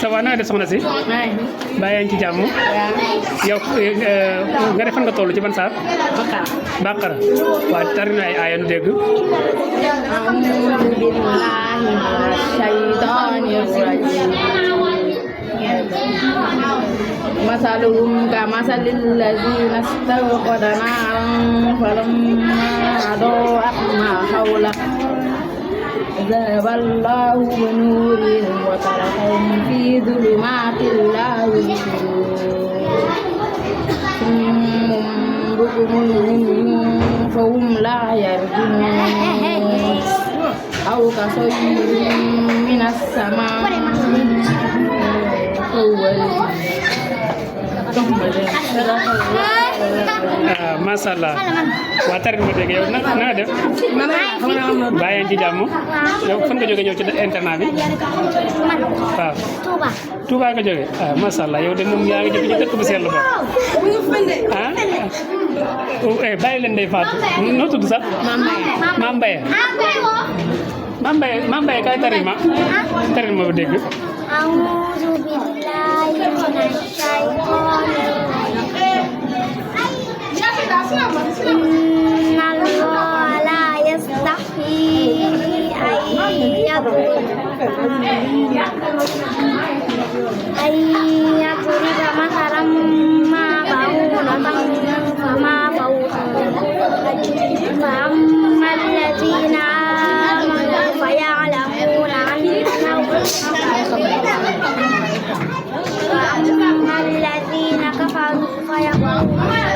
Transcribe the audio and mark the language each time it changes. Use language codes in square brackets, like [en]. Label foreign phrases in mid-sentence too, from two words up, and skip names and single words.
[wo] naa def soxna si bàyyi yaa ngi ci jàmm yow nga defan nga toll ci ban saar bàqara waaw tari na ay aaya nu dégg [ar] مثلهم كمثل الذين استوقد نارا فلما أضاءت ما حوله ذهب الله بنورهم وتركهم في ظلمات لا يبصرون صم بكم عمي فهم لا يرجعون أو كصيب من السماء ما شاء الله [wo] waa tari ma dégg yow na nga def bàyyi yaa ngi ci jàmm yow fan nga jóge ñëw ci internat bi waaw Touba nga jóge ah [ar] ما شاء الله [wo] yow de moom yaa ngi jóge ci dëkk bu sell ba ah bàyyi leen day faatu noo tudd sax Mame Mbaye kay tari ma ba dégg [ar] أعوذ بالله من الشيطان الرجيم إن الله لا يستحيي أن يضرب مثلا ما بعوضة فما فوقها فأما الذين آمنوا فيعلمون أنه وأما الذين كفروا فيقولون